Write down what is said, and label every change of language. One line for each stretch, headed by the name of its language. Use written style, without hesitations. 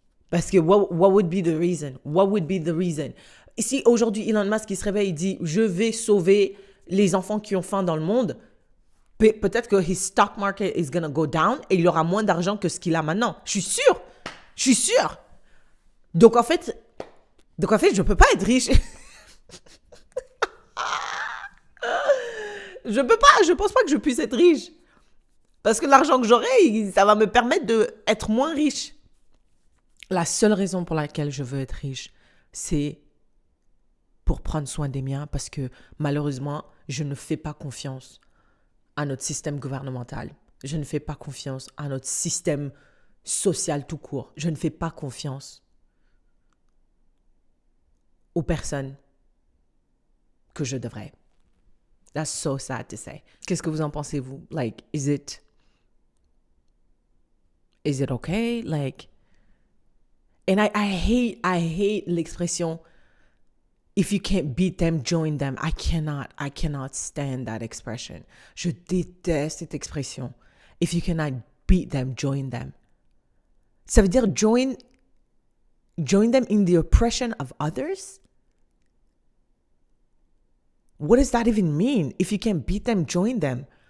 French: Parce que
English: what would be the reason? What would be the reason?
French: Et si aujourd'hui Elon Musk il se réveille et dit « Je vais sauver les enfants qui ont faim dans le monde », peut-être que
English: his stock market is gonna go down
French: et il aura moins d'argent que ce qu'il a maintenant. Je suis sûre. Donc en fait, Donc en fait, je peux pas être riche. Je pense pas que je puisse être riche. Parce que l'argent que j'aurai, ça va me permettre d'être moins riche. La seule raison pour laquelle je veux être riche, c'est pour prendre soin des miens parce que malheureusement, je ne fais pas confiance à notre système gouvernemental. Je ne fais pas confiance à notre système social tout court. Je ne fais pas confiance aux personnes que je devrais.
English: That's so sad to say.
French: Qu'est-ce que vous en pensez, vous?
English: Like, is it okay? Like, and I hate l'expression, if you can't beat them, join them. I cannot stand that expression.
French: Je déteste cette expression.
English: If you cannot beat them, join them.
French: Ça veut dire
English: join them in the oppression of others? What does that even mean? If you can't beat them, join them.